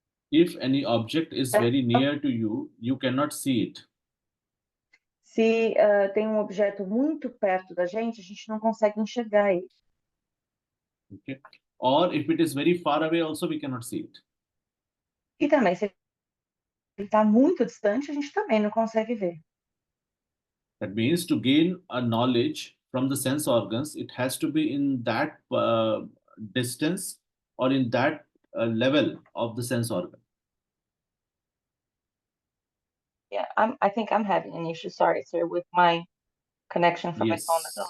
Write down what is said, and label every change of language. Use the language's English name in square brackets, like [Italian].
[English] If any object is very near to you, you cannot see it. [Portuguese] Se tem um objeto muito perto da gente não consegue enxergar ele. [English] Okay. Or if it is very far away, also we cannot see it. [Portuguese] E também, se ele está muito distante, a gente também não consegue ver. [English] That means to gain a knowledge from the sense organs, it has to be in that distance or in that level of the sense organ. Yeah, I think I'm having an issue, sorry, sir, with my connection from my phone. I don't know